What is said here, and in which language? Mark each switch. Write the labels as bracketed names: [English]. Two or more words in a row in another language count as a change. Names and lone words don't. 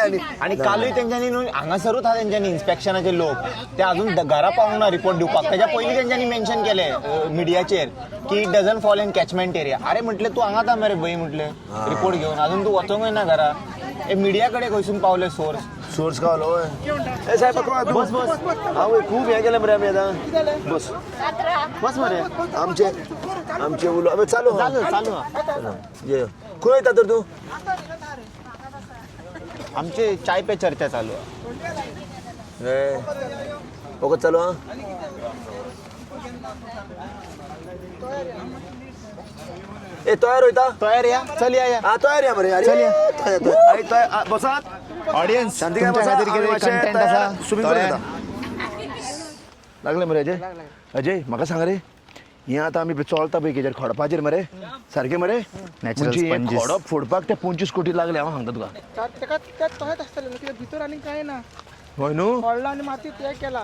[Konkani] आणि कालूय तेंच्यांनी न्हू हांगासरूच आहा तेंच्यांनी इन्स्पेक्शनाचे लोक ते अजून घरा पावूंक ना रिपोर्ट दिवपाक तेच्या पयलीं तेंच्यांनी मेन्शन केलें मिडियाचेर की [English] it doesn't fall in catchment area [Konkani] अरे म्हटलें तूं हांगाच मरे भंय म्हटलें रिपोर्ट घेवन अजून तूं वचोंकूय ना घरा हे मिडिया कडेन खंयसून पावले सोर्स गावलो होय ए साहेब बस हांव खूब हें केलें मरे आमी आतां बस मरे आमचे उलो चालू ये खंय येता तर तूं आमचे [Hindi] चाय पे चर्चा [Konkani] चालू आहे वगत चालू हा ए तयार होता तयार या चल या हा तयार या मरे अरे बसात ऑडियन्स शांती काय बसा कंटेंट असा स्विमिंग करता लागले मरे अजय म्हाका सांग रे हें आतां आमी चलता पळय कितें खडपाचेर मरे सारकें मरे म्हणजे हें खडप फोडपाक ते 25 कोटी लागले हांव सांगता तुका तोच आसतलें न्हू भितर आनी कांय ना हय न्हू व्हडलो आनी मातीत हें केला